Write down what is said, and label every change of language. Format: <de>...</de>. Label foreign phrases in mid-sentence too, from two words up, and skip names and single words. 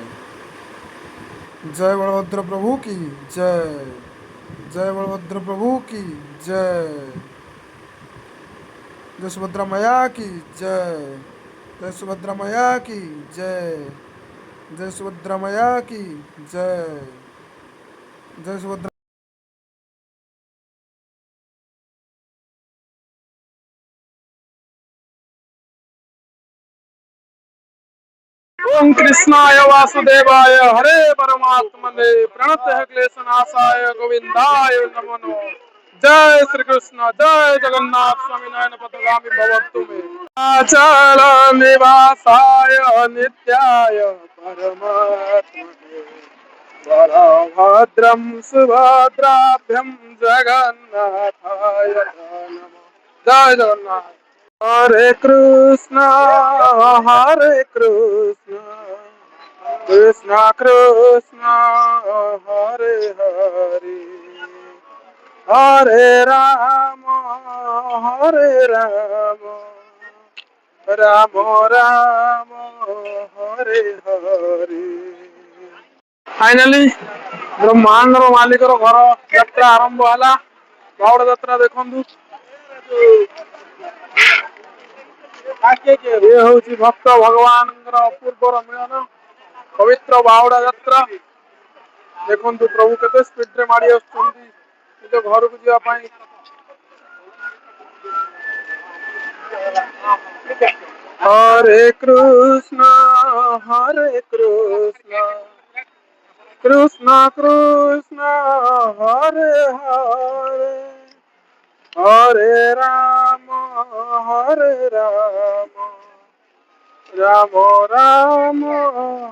<hi>जय बलभद्र प्रभु की जय। जय बलभद्र प्रभु की जय। जय सुभद्रा मैया की जय। जय सुभद्रा मैया की जय। जय सुभद्रा मैया की जय। जय सुभद्रा।</hi> <sa>ओम कृष्णाय वासुदेवाय हरे परमात्मने प्रणतः क्लेशनाशाय गोविंदाय नमो नमः।</sa> <hi>जय श्री कृष्ण। जय जगन्नाथ।</hi> <sa>स्वामी नयन पथगामी भवतु मे अचल निवासाय नित्याय परमात्मने बलभद्रं सुभद्राभ्यं जगन्नाथाय नमः।</sa> <hi>जय जगन्नाथ।</hi> <sa>हरे कृष्ण कृष्ण कृष्ण हरे हरे हरे राम राम राम हरे हरे।</sa> <or>ଫାଇନାଲି ବ୍ରହ୍ମାଣ୍ଡର ମାଲିକର ଘର ଯାତ୍ରା ଆରମ୍ଭ ହେ। ବାହୁଡ଼ା ଯାତ୍ରା ଦେଖୁ ଯେ ହୁଁ ଭକ୍ତ ଭଗବାନ ଅପୂର୍ବର ମିଳନ ପବିତ୍ର ବାହୁଡ଼ା ଯାତ୍ରା ଦେଖୁ ପ୍ରଭୁ କେତେ ସ୍ପିଡ଼ ରେ ମାଡ଼ି ଆସୁଚନ୍ତି ନିଜ ଘର କୋ ଜାୱାଇ।</or> <sa>हरे कृष्ण हरे कृष्ण कृष्ण कृष्ण हरे हरे, हरे राम हरे राम राम राम,</sa>